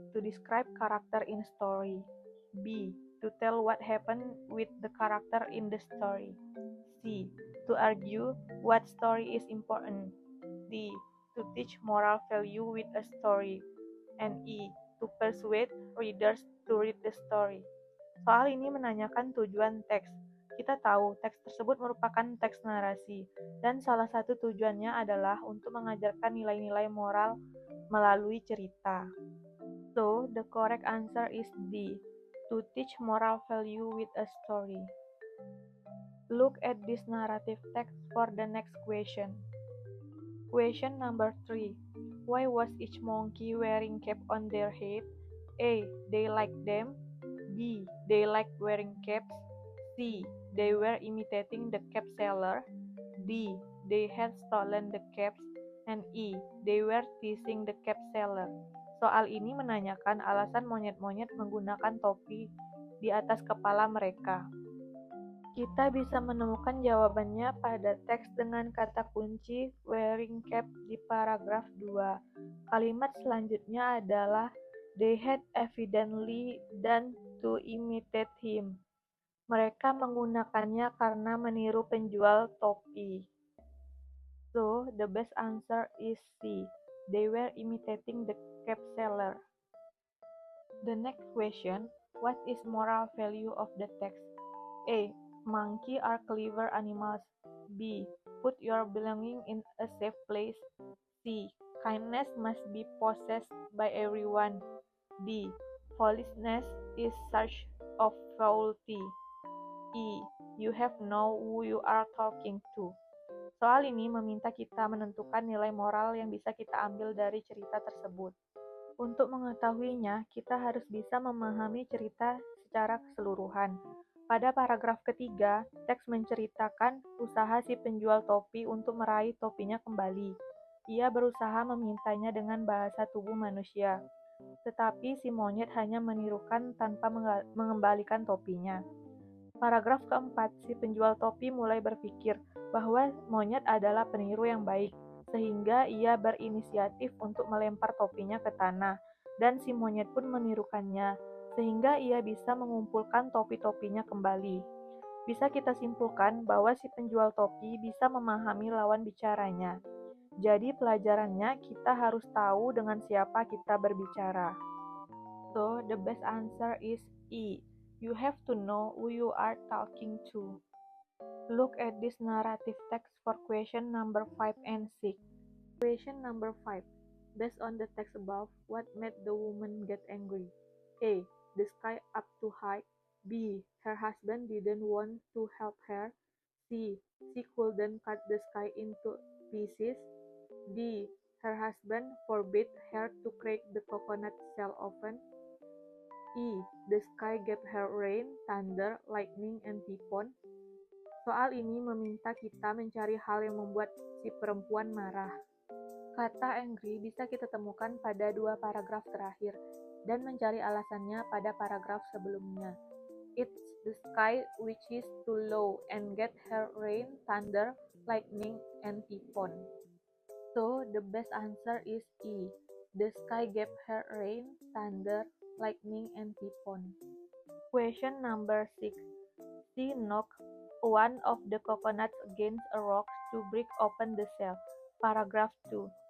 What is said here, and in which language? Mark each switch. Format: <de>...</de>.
<en>To describe character in story. B. To tell what happened with the character in the story. C. To argue what story is important. D. To teach moral value with a story. And E. To persuade readers to read the story.</en> <id>Soal ini menanyakan tujuan teks. Kita tahu teks tersebut merupakan teks narasi, dan salah satu tujuannya adalah untuk mengajarkan nilai-nilai moral melalui cerita.</id> <en>So, the correct answer is D. To teach moral value with a story. Look at this narrative text for the next question. Question number 3. Why was each monkey wearing cap on their head? A. They like them. B. They like wearing caps. C. They were imitating the cap seller. D. They had stolen the caps. And E. They were teasing the cap seller.</en> <id>Soal ini menanyakan alasan monyet-monyet menggunakan topi di atas kepala mereka. Kita bisa menemukan jawabannya pada teks dengan kata kunci</id> <en>wearing cap</en> <id>di paragraf 2. Kalimat selanjutnya adalah</id> <en>they had evidently done to imitate him.</en> <id>Mereka menggunakannya karena meniru penjual topi.</id> <en>So, the best answer is C. They were imitating the cap seller. The next question, what is moral value of the text? A. Monkey are clever animals. B. Put your belonging in a safe place. C. Kindness must be possessed by everyone. D. Foolishness is search of faulty. E. You have know who you are talking to.</en> <id>Soal ini meminta kita menentukan nilai moral yang bisa kita ambil dari cerita tersebut. Untuk mengetahuinya, kita harus bisa memahami cerita secara keseluruhan. Pada paragraf ketiga, teks menceritakan usaha si penjual topi untuk meraih topinya kembali. Ia berusaha memintanya dengan bahasa tubuh manusia, tetapi si monyet hanya menirukan tanpa mengembalikan topinya. Paragraf keempat, si penjual topi mulai berpikir bahwa monyet adalah peniru yang baik, sehingga ia berinisiatif untuk melempar topinya ke tanah, dan si monyet pun menirukannya, sehingga ia bisa mengumpulkan topi-topinya kembali. Bisa kita simpulkan bahwa si penjual topi bisa memahami lawan bicaranya. Jadi pelajarannya kita harus tahu dengan siapa kita berbicara.</id> <en>So, the best answer is E. You have to know who you are talking to. Look at this narrative text for question number 5 and 6. Question number 5. Based on the text above, what made the woman get angry? A. The sky up too high. B. Her husband didn't want to help her. C. She couldn't cut the sky into pieces. D. Her husband forbade her to crack the coconut shell open. E. The sky gave her rain, thunder, lightning, and typhoon.</en> <id>Soal ini meminta kita mencari hal yang membuat si perempuan marah. Kata angry bisa kita temukan pada dua paragraf terakhir, dan mencari alasannya pada paragraf sebelumnya.</id> <en>It's the sky which is too low and get her rain, thunder, lightning, and typhoon. So, the best answer is E. The sky gave her rain, thunder, lightning, and typhoon. Question number 6. She knocked one of the coconuts against a rock to break open the shell. Paragraph 2.</en>